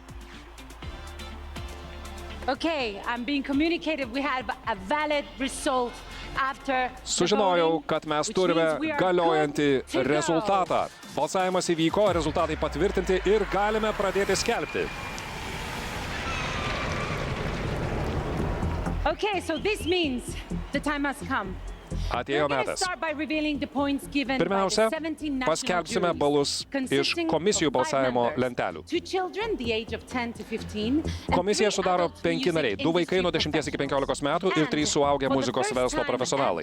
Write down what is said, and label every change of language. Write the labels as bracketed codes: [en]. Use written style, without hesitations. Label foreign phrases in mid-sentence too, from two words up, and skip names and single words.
[lt] Sužinojau, kad mes turime galiojantį rezultatą. Balsavimas įvyko, rezultatai patvirtinti ir galime pradėti skelbti. [en] So this means the time has come. [lt] Atėjo metas. Pirmiausia, paskelbsime balus iš komisijų balsavimo lentelių. Komisiją sudaro 5 nariai, 2 vaikai nuo 10 iki 15 metų ir 3 suaugę muzikos verslo profesionalai.